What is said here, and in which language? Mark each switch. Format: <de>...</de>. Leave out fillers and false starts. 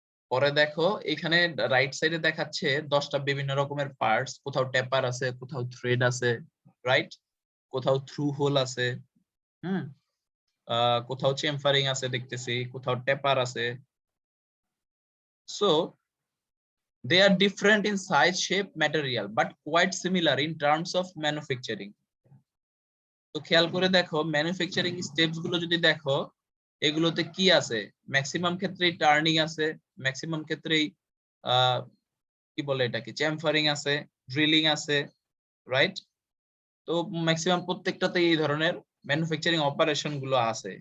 <bn>পরে দেখো এখানে রাইট সাইডে দেখাচ্ছে 10টা বিভিন্ন রকমের পার্টস, কোথাও টেপার আছে, কোথাও থ্রেড আছে, রাইট, কোথাও থ্রু হোল আছে, কোথাও চেম্ফারিং আছে দেখতেছি, কোথাও টেপার আছে।</bn> <en>So they are different in size, shape, material, but quite similar in terms of manufacturing.</en> <bn>তো খেয়াল করে দেখো ম্যানুফ্যাকচারিং স্টেপস গুলো যদি দেখো, এগুলোতে কি আছে, ম্যাক্সিমাম ক্ষেত্রেই টার্নিং আছে, ম্যাক্সিমাম ক্ষেত্রেই কি বলে এটাকে, চেম্ফারিং আছে, ড্রিলিং আছে, রাইট। তো ম্যাক্সিমাম প্রত্যেকটাতে এই ধরনের ম্যানুফ্যাকচারিং অপারেশন গুলো আছে।</bn>